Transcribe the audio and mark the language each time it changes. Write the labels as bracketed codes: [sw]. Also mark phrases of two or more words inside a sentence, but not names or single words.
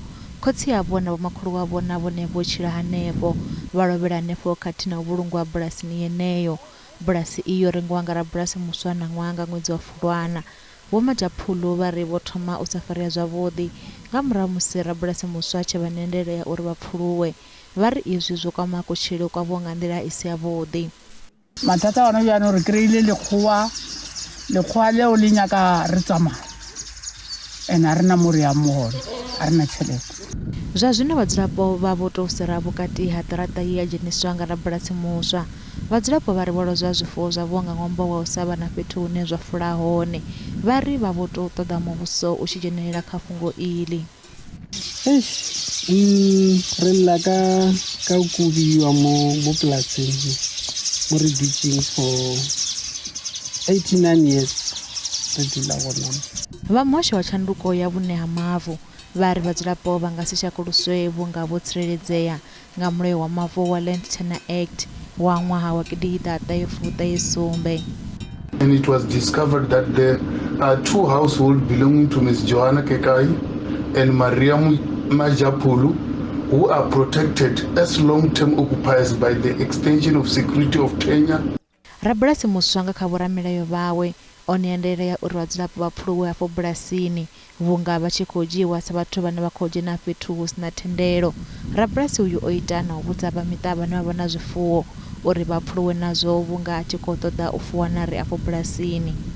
[ve] Khotsi yavho na vhomakhulu wavho na vhone vho tshila hanefho vha lovhela hanefho khathihi na u vhulungwa bulasini yeneyo. Bulasi iyo rengiwa nga rabulasi muswa na ṅwaha nga ṅwedzi wa Fulwana. Vho Majaphulu vha ri vho thoma u sa farea zwavhuḓi nga murahu musi rabulasi muswa tshe vha nendelea uri vha pfuluwe. Vha ri izwi zwo kwama kutshilo kwavho nga nḓila i si yavhuḓi. [tn] Mathata ona jaanong re kry-ile lekgowa leo le nyaka re tsamaya ene a rena mo re yang mogolo a rena tšhelete. [ve] Zwa zwino vhadzulapo vha vho tou sera vhukati ha ṱaraṱa ye ya dzheniswa nga rabulasi muswa. Vhadzulapo vha ri vho lozwa zwifuwo zwavho nga ṅwambo wa u sa vha na fhethu hune zwa fula hone. Vha ri vha vho tou ṱoḓa muvhuso u tshi dzhenelela kha fhungo iḽi. [nso] Re lla ka o kobiwa mo polaseng mo re dutšeng [en] for 89 years [nso] re dula gona. [ve] Vha muhasho wa tshanduko ya vhune ha mavu vha ri vhadzulapo vha nga si shakuluswe vhunga vho tsireledzea nga mulayo wa mavu wa Land Tenure Act wa ṅwaha wa 1957. [en] And it was discovered that there are two households belonging to Ms. Johanna Kekai and Maria Majaphulu who are protected as long-term occupiers by the extension of security of tenure. [ve] Rabulasi muswa nga kha vhoramilayo vhawe o nendelea uri vhadzulapo vha pfuluwe hafho bulasini vhunga vha tshi khou dzhiiwa sa vhathu vhane vha khou dzhena fhethu hu sina thendelo. Rabulasi uyu o ita na u vhudza vha miṱa vhane vha vha na zwifuwo uri vha pfuluwe nazwo vhunga a tshi khou ṱoḓa u fuwa na ri afho bulasini.